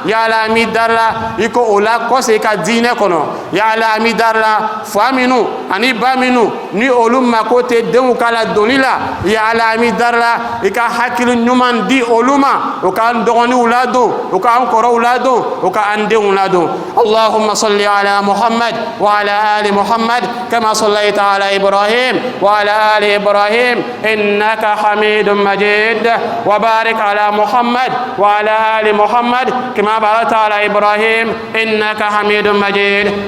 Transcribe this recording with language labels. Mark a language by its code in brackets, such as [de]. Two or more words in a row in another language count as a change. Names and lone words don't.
[ar] يا الله, [bm] an b'i dari la, i k'o lakɔse i ka diinɛ kɔnɔ. [ar] يا الله, [bm] an b'i dari la, fa minnu ani ba minnu ni olu mako tɛ denw ka ladonni la, [ar] يا الله, [bm] an b'i dari la, i ka hakili ɲuman di olu ma, o k'an dɔgɔninw ladon, o k'an kɔrɔw ladon, o k'an denw ladon. [ar] اللهم صل على محمد وعلى آل محمد كما صليت على إبراهيم إنك حميد مجيد، وبارك على محمد وعلى آل محمد كما باركت على إبراهيم إنك حميد مجيد.